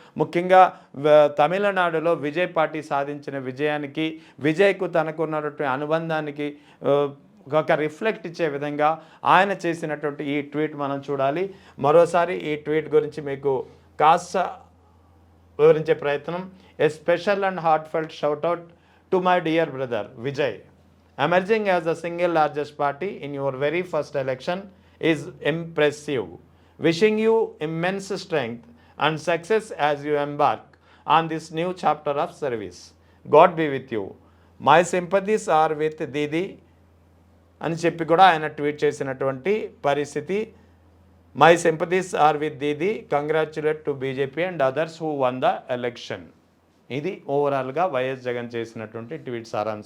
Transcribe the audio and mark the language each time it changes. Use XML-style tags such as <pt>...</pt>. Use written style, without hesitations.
<te>ముఖ్యంగా తమిళనాడులో విజయ్ పార్టీ సాధించిన విజయానికి, విజయ్కు తనకున్నటువంటి అనుబంధానికి ఒక రిఫ్లెక్ట్ ఇచ్చే విధంగా ఆయన చేసినటువంటి ఈ ట్వీట్ మనం చూడాలి. మరోసారి ఈ ట్వీట్ గురించి మీకు కాస్త వివరించే ప్రయత్నం.</te> <en>A special and heartfelt shoutout to my dear brother Vijay, emerging as the single largest party in your very first election is impressive. Wishing you immense strength and success as you embark on this new chapter of service. God be with you. My sympathies are with Didi</en> <te>అని చెప్పి కూడా ఆయన tweet చేసినటువంటి పరిస్థితి.</te> <en>My sympathies are with Didi, congratulate to BJP and others who won the election.</en> <te>ఇది ఓవరాల్గా YS Jagan చేసినటువంటి tweet సారాంశం.</te>